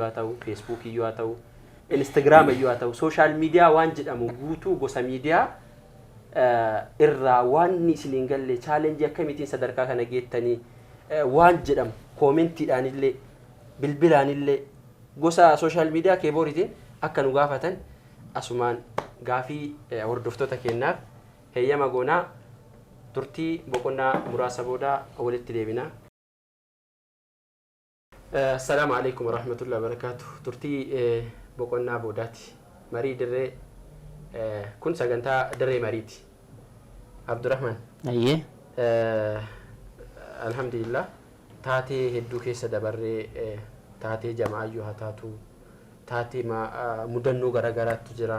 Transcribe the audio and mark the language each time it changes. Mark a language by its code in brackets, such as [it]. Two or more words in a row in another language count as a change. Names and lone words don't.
[om] haa ta'u, Facebook iyyuu haa ta'u, Instagram iyyuu haa ta'u, [en] sooshaal miidiyaa [om] waan jedhamu guutuu gosa miidiyaa irraa waan isiniin galle chaalenjii akkamiitiin sadarkaa kana geettanii waan jedhamu koomentiidhaan illee bilbilaan illee gosa [en] sooshaal miidiyaa [om] keebooriitiin akka nu gaafatan asumaan gaafii hordoftoota kennaaf heeyyama goonaa turtii boqonnaa muraasa booda walitti deebina. [ar] السلام عليكم ورحمة الله وبركاته. [om] Turtii boqonnaa boodaati. Marii dirree kun sagantaa dirree mariiti. Abdurrahman. Ayyee. Alhamdulillah taatee hedduu keessa dabarree taatee jamaayyuu haa taatu taatee mudannoo garagaraatu jira.